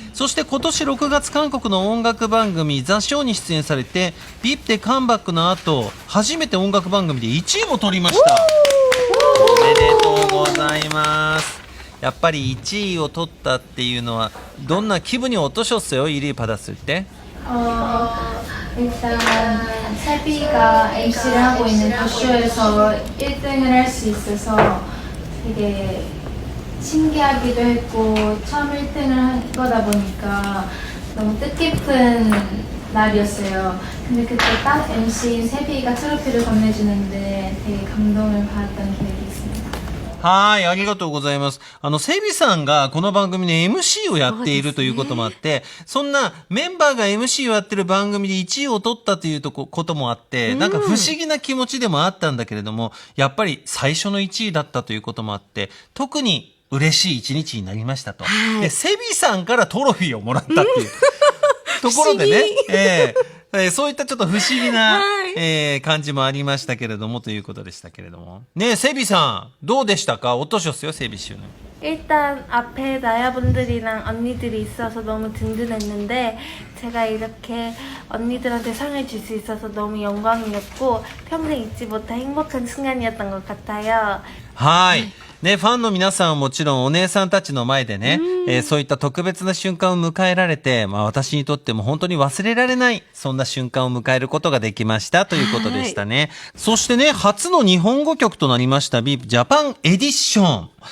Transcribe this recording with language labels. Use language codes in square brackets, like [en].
[ja] そして今年6月韓国の音楽番組ザ・ショーに出演されて、ビップでカムバックの後初めて音楽番組で1位も取りました。おめでとうございます。やっぱり1位を取ったっていうのはどんな気分に落としょっよ、 [ko] 1위 받았을 때? 일단 세비가 MC를 하고 있는 더쇼에서 1등을 할 수 있어서 되게 신기하기도 했고, 처음 1등을 한 거다 보니까 너무 뜻깊은 날이었어요. 근데 그때 딱 MC인 세비가 트로피를 건네주는데 되게 감동을 받았던 기억이 있습니다. [ja] はい、ありがとうございます。セビさんがこの番組で MC をやっているということもあって、そんなメンバーが MC をやってる番組で1位を取ったということもあって、なんか不思議な気持ちでもあったんだけれども、やっぱり最初の1位だったということもあって、特に嬉しい一日になりましたと。で、セビさんからトロフィーをもらったっていう。ところでね、そういったちょっと不思議な、感じもありましたけれども、ということでしたけれども。ねえ、セビさん、どうでしたか？ [ko] 어떠셨어요、セビ씨는。 일단 앞에 나야분들이랑 언니들이 있어서 너무 든든했는데 제가 이렇게 언니들한테 상을 줄 수 있어서 너무 영광이었고 평생 잊지 못할 행복한 순간이었던 것 같아요. [ja] はい。ね、ファンの皆さんはもちろんお姉さんたちの前でね、そういった特別な瞬間を迎えられて、まあ私にとっても本当に忘れられない、そんな瞬間を迎えることができましたということでしたね。そしてね、初の日本語曲となりました BIP ジャパンエディション。